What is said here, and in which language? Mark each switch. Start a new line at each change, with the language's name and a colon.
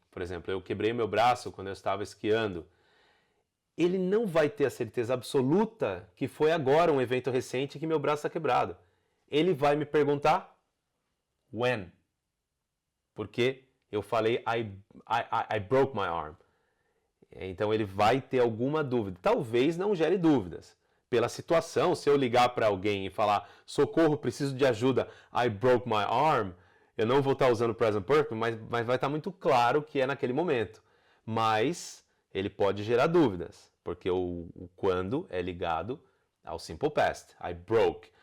Portuguese: Por exemplo, eu quebrei meu braço quando eu estava esquiando. Ele não vai ter a certeza absoluta que foi agora um evento recente que meu braço está quebrado. Ele vai me perguntar when. Porque eu falei
English: I broke my arm.
Portuguese: Então ele vai ter alguma dúvida. Talvez não gere dúvidas. Pela situação, se eu ligar para alguém e falar socorro, preciso de ajuda,
English: I broke my arm,
Portuguese: eu não vou estar usando o present perfect, mas vai estar muito claro que é naquele momento. Mas ele pode gerar dúvidas, porque o quando é ligado ao simple past.
English: I broke.